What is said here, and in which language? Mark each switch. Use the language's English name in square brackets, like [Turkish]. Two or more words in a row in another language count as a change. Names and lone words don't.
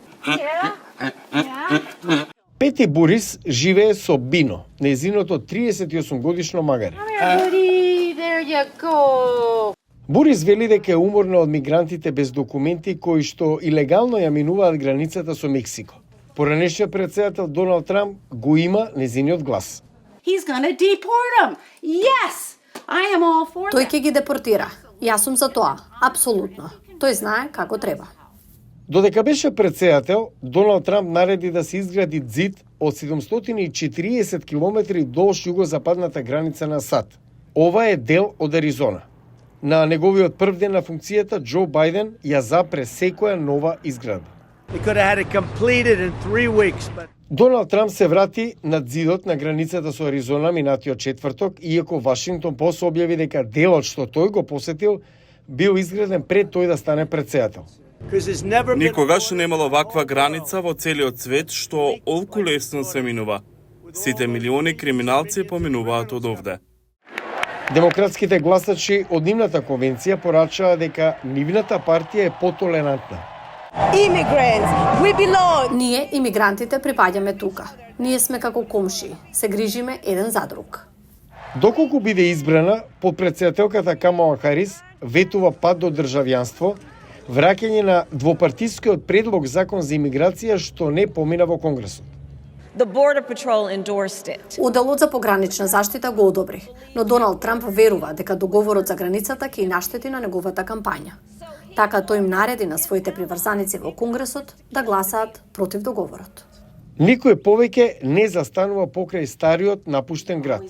[Macedonian] Пети Бурис живее со Бино, нејзиното 38 годишно магаре. Бурис вели дека е уморна од мигрантите без документи кои што илегално ја минуваат границата со Мексико. Поранешниот претседател Доналд Трамп го има нејзиниот глас. [English] He's gonna deport them. Yes, I am all for [Macedonian] Тој [English] that. [Macedonian] ќе ги депортира. Јас сум за тоа, апсолутно. Тој знае како треба. Додека беше претседател, Доналд Трамп нареди да се изгради ѕид од 740 километри долж југозападната граница на САД. Ова е дел од Аризона. На неговиот прв ден на функцијата, Џо Бајден ја запре секоја нова изградба. [English] They could have had it completed in 3 weeks, but [Macedonian] Доналд Трамп се врати над ЗИДот на границата со Аризона минатиот четврток, иако Вашингтон Пост објави дека делот што тој го посетил бил изграден пред тој да стане претседател. [English] because there's never been [Macedonian] Никогаш немало ваква граница во целиот свет што олку лесно се минува. Сите милиони криминалци поминуваат од овде. Демократските гласачи од нивната конвенција порачаа дека нивната партија е потолерантна. [English] Immigrants, we belong. [Macedonian] Ние, имигрантите, припаѓаме тука. Ние сме како комши, се грижиме еден за друг. Доколку биде избрана, подпредседателката Камала Харис ветува пат до државјанство, враќање на двопартискиот предлог закон за имиграција што не помина во Конгресот. [English] The Border Patrol endorsed it. [Macedonian] Оделот за погранична заштита го одобри, но Доналд Трамп верува дека договорот за границата ќе и наштети на неговата кампања. Така тој им нареди на своите приврзаници во Конгресот да гласаат против договорот. Никој повеќе не застанува покрај стариот напуштен град.